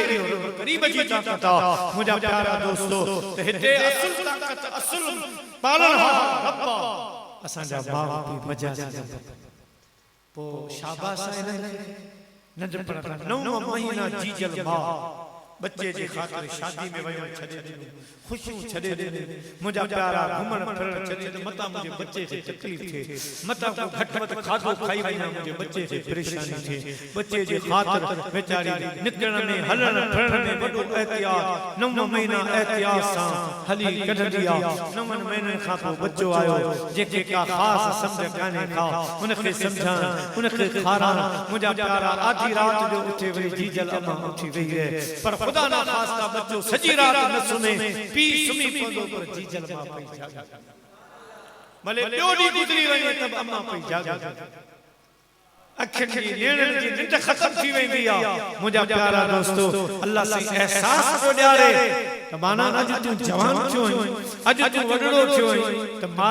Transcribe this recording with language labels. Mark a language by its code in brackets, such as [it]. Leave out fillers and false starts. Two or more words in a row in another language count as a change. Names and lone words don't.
[sd] करीब जी ताक़त मुंहिंजा प्यारा दोस्तो त हिते असुल ताक़त असुल पालनहार रब असांजा माउ पीउ मजाज़ी पोइ शाबाश आहे नंढपण खां 9 महीना जीजल माउ बच्चे जे खातिर शादी में वयो छॾे ॾिनो खुशियूं छॾे ॾिनी मुंहिंजा प्यारा घुमण फिरण छॾे त मता मुंहिंजे बच्चे खे तकलीफ़ थिए मता को घटि वधि खाधो खाई वञा मुंहिंजे बच्चे खे परेशानी थिए बच्चे जे ख़ातिर वेचारी निकिरण में हलण फिरण में वॾो एहतियात 9 महीना एहतियात सां हली कढंदी आहे 9 महीननि खां पोइ बच्चो आयो जेके का ख़ासि सम्झ कान्हे का उनखे सम्झाइण उनखे खाराइण मुंहिंजा प्यारा आधी राति जो उथे वरी जीजल अम्मा उथी वई है पर खुदा ना खास्ता बच्चो सजी रात न सुने पी सुमी पवंदो पर जीजल मां पई जागे भले ॿियो ॾींहुं गुज़री वञे त अम्मा पई जागे अखियुनि जी नेणनि जी निंड ख़तम थी वेंदी आहे मुंहिंजा प्यारा दोस्तो अल्लाह से एहसास थो ॾियारे त माना अॼु तूं जवान थियो आहीं अॼु तूं वॾड़ो थियो आहीं त माउ